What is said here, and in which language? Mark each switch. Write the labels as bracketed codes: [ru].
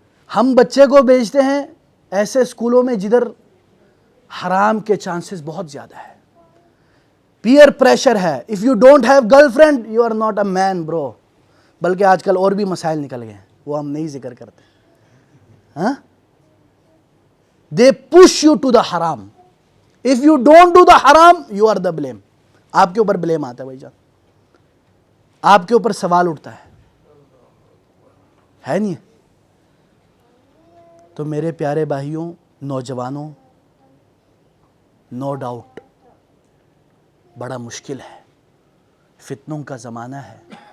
[ur] ہم بچے کو بھیجتے ہیں ایسے اسکولوں میں جدھر حرام کے چانسز بہت زیادہ ہے. پیئر پریشر ہے. [en] If you don't have girl friend you are not a man bro. [ur] بلکہ آج کل اور بھی مسائل نکل گئے ہیں, وہ ہم نہیں ذکر کرتے. [en] ہاں, they push you to the حرام. If you don't do the حرام you are the blame. [ur] آپ کے اوپر بلیم آتا ہے بھائی جان, آپ کے اوپر سوال اٹھتا ہے نہیں؟ تو میرے پیارے بھائیوں, نوجوانوں, [en] no doubt [ur] بڑا مشکل ہے, فتنوں کا زمانہ ہے.